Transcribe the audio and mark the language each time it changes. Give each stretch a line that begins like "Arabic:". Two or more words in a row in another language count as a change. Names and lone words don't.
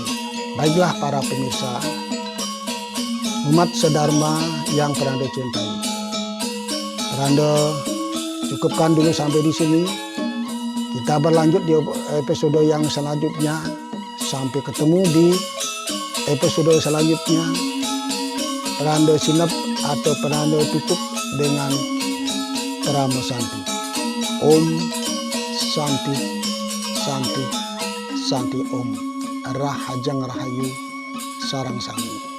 Indonesian: Baiklah para pemirsa, umat sedharma yang Pranda cintai, Pranda cukupkan dulu sampai di sini. Kita berlanjut di episode yang selanjutnya. Sampai ketemu di episode selanjutnya. Pranda sinep atau Pranda tutup dengan Pramo Santi.
Sanskrit: ॐ शान्ति शान्ति शान्ति ॐ.
Balinese: Rahajang Rahayu Sarang Sami.